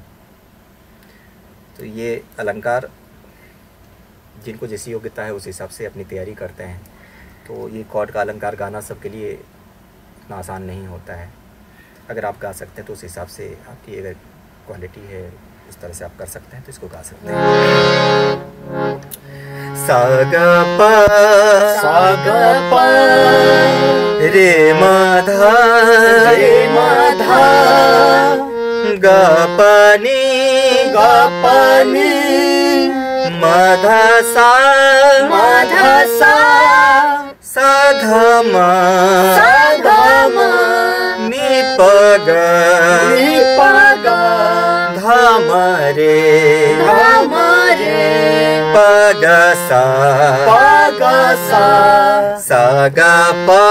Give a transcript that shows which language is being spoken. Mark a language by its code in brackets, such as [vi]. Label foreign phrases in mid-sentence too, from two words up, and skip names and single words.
[hi] तो ये अलंकार जिनको जैसी योग्यता है उस हिसाब से अपनी तैयारी करते हैं। तो ये कॉर्ड का अलंकार गाना सबके लिए इतना आसान नहीं होता है। अगर आप गा सकते हैं तो उस हिसाब से आपकी अगर क्वालिटी है उस तरह से आप कर सकते हैं तो इसको गा सकते हैं। सा ग प रे म ध ग प नि म ध सा ध म नि प ग ध म रे प ग सा सा ग प